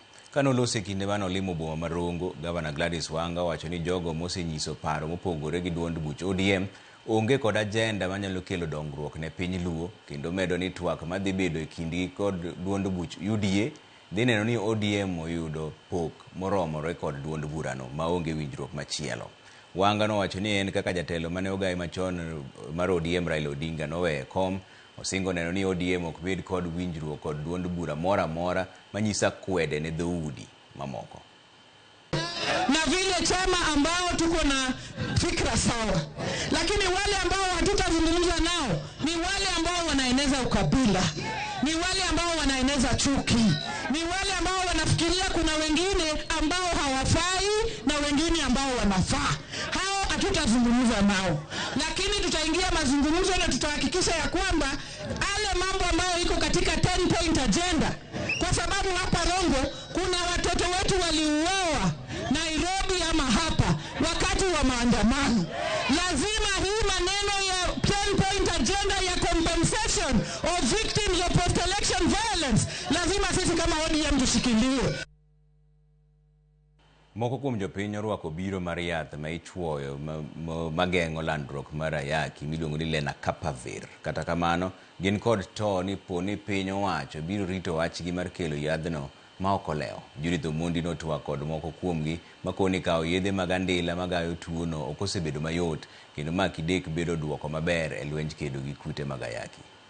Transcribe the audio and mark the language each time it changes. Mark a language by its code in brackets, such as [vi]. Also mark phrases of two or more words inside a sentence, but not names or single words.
[luo] Kanolose kinde mane olimo boma mar Rongo, Gavana Gladys Wanga wacho ni jogo mosenyiso paro mopogore gi duond buch ODM onge kod agenda manyalo kelo dongruok ne piny Luo, kendo medo ni twak madhi bedo e kindgi kod duond buch UDA dhi neno ni ODM oyudo pok moromore kod duond burano maonge winjruok machielo. Wanga nowacho ni en kaka jatelo mane ogai machon mar ODM Raila Odinga nowe kom, osingo neno ni ODM ok bed kod winjruok kod duond bura mora mora manyisa kwede ne dhoudi mamoko. [sw] Na vile chama ambao tuko na fikra sawa, lakini wale ambao hatutazungumza nao ni wale ambao wanaeneza ukabila, ni wale ambao wanaeneza chuki, ni wale ambao wanafikiria kuna wengine ambao hawafai na wengine ambao wanafaa. Hao hatutazungumza nao, lakini tutaingia mazungumzo na tutahakikisha ya kwamba ale mambo ambayo iko katika [en] 10-point agenda, [sw] kwa sababu hapa Rongo kuna watoto wetu waliuawa Nairobi ama hapa wakati wa maandamano. Lazima hii maneno ya [en] 10-point agenda [sw] ya [en] compensation of victims of post-election violence [sw] lazima sisi kama ODM tushikilie. [luo] Moko kuom jopiny orwako biro mar yath ma ichwoyo mageng'o landruok mar ayaki miluongo ni Lenacapavir. Kata kamano, gin kod to ni po ni piny owacho biro rito wachgi mar kelo yadhno ma ok olewo. Judith Omondi notwak kod moko kuomgi makoni kawo yedhe mag andila magayo tuono ok osebedo mayot, kendo ma kidek bedo duoko maber e lwenj kedo gi kute mag ayaki.